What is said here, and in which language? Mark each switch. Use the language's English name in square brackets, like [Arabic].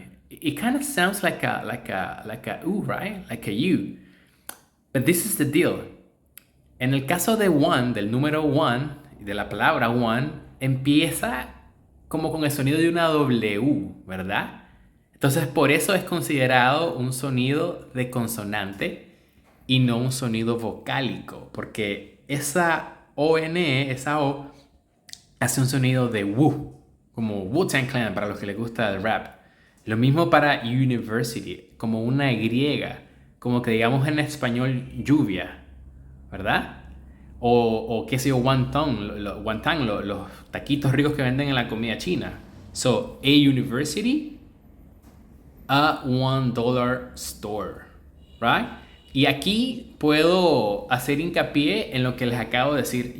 [English] It kind of sounds like a U, right? Like a U. But this is the deal. [Spanish] En el caso de one, del número one, de la palabra one, empieza como con el sonido de una W, ¿verdad? Entonces por eso es considerado un sonido de consonante y no un sonido vocálico, porque esa ONE, esa O, hace un sonido de Wu, como Wu-Tang Clan para los que les gusta el rap. Lo mismo para university, como una Y, como que digamos en español lluvia, ¿verdad? O qué sé yo, wonton, los taquitos ricos que venden en la comida china. [English] So, a university, a $1 store, right? [Spanish] Y aquí puedo hacer hincapié en lo que les acabo de decir.